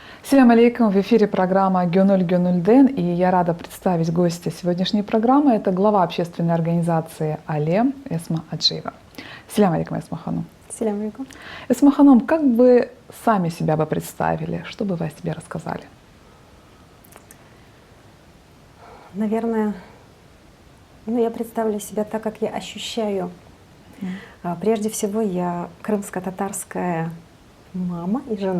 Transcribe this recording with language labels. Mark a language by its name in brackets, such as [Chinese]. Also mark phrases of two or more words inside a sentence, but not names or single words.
[Arabic] السلام عليكم, [Russian] в эфире программа «Гюнуль Гюнульден», и я рада представить гостя сегодняшней программы. Это глава общественной организации «Алем» Эсма Аджиева. [Arabic] السلام عليكم, Эсма Ханум. السلام عليكم. [Russian] Эсма Ханум, как бы сами себя бы представили, что бы вы о себе рассказали? Наверное, я представлю себя так, как я ощущаю. Прежде всего, я крымско-татарская мама и жена.